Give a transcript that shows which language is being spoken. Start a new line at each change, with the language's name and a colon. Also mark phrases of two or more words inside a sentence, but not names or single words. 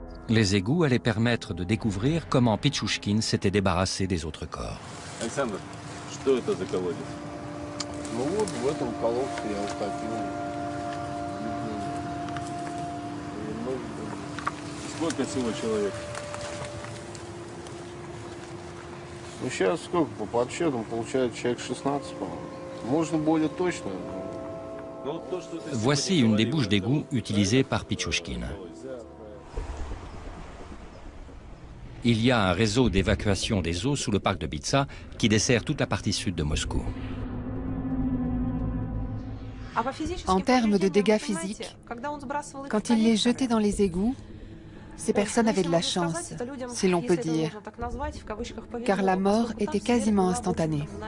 French: Les égouts allaient permettre de découvrir comment Pichouchkine s'était débarrassé des autres corps.
Russian: Александр, что это за колодец? Ну вот в этом колодце я утопил. Сколько всего человек? Ну сейчас сколько по подсчетам получается человек 16, по-моему. Можно более точно.
French: Voici une des bouches d'égout utilisées par Pichouchkine. Il y a un réseau d'évacuation des eaux sous le parc de Bitsa qui dessert toute la partie sud de Moscou. En termes de dégâts physiques, quand il les jetait dans les égouts, ces personnes avaient de la chance, si l'on peut dire, car la mort était quasiment instantanée.